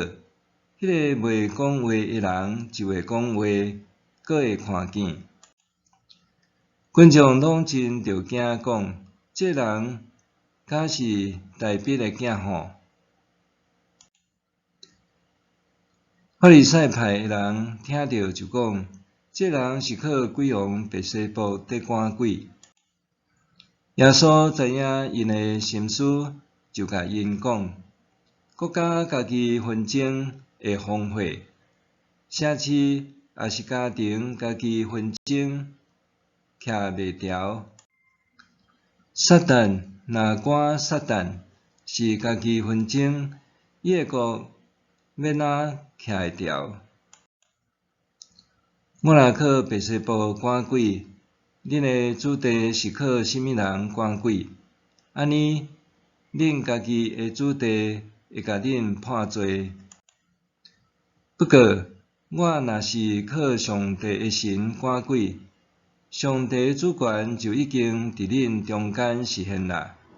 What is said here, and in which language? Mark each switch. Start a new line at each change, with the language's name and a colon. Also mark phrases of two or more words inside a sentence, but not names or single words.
Min Nan Chinese: 迄个袂讲话的人就会讲话，阁会看见。群众拢真着惊，讲这人敢是大逼的囝吼？法利赛派的人听着就讲，这人是靠鬼王别西卜在赶鬼。耶稣知影因的心思，就甲因讲：国家家己纷争会荒废，社区也是家庭家己纷争徛袂牢。撒旦若赶撒旦是家己纷争，伊的国要哪徛会牢？我若靠别西卜赶鬼，恁的子弟是靠甚物人赶鬼？安尼，恁家己的子弟会甲恁判罪。不过，我若是靠上帝的神赶鬼，上帝的主权就已经伫恁中间实现啦。